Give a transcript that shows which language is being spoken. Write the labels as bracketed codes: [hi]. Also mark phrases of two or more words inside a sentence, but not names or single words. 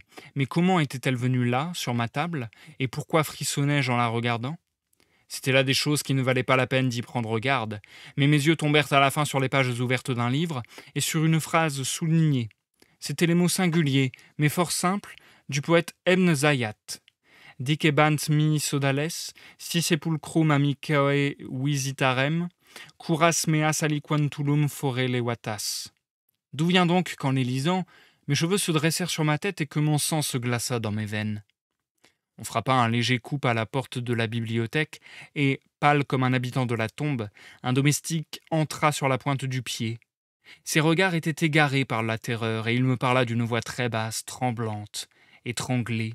[fr] Mais comment était-elle venue là, sur ma table, et pourquoi frissonnais-je en la regardant? C'était là des choses qui ne valaient pas la peine d'y prendre garde, mais mes yeux tombèrent à la fin sur les pages ouvertes d'un livre, et sur une phrase soulignée. C'étaient les mots singuliers, mais fort simples, du poète Ebn Zayat. [la] Dicebant mi sodales, si sepulcrum amicae visitarem, curas meas aliquantulum fore levatas. [fr] D'où vient donc qu'en les lisant, mes cheveux se dressèrent sur ma tête et que mon sang se glaça dans mes veines? On frappa un léger coup à la porte de la bibliothèque, et, pâle comme un habitant de la tombe, un domestique entra sur la pointe du pied. Ses regards étaient égarés par la terreur, et il me parla d'une voix très basse, tremblante, étranglée.